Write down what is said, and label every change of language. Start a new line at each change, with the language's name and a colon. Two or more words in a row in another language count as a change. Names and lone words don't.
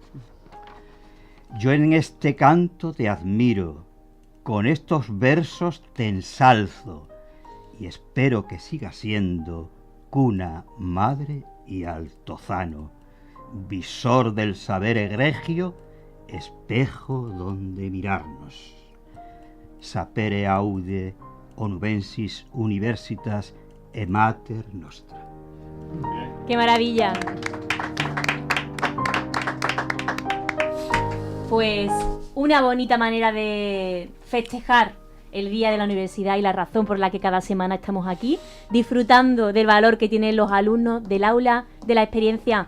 Spanish: Yo en este canto te admiro, con estos versos te ensalzo, y espero que siga siendo cuna, madre y altozano, visor del saber egregio, espejo donde mirarnos.
Latin: Sapere aude onubensis universitas e mater nostra.
Spanish: ¡Qué maravilla! Pues una bonita manera de festejar el Día de la Universidad y la razón por la que cada semana estamos aquí, disfrutando del valor que tienen los alumnos del aula, de la experiencia.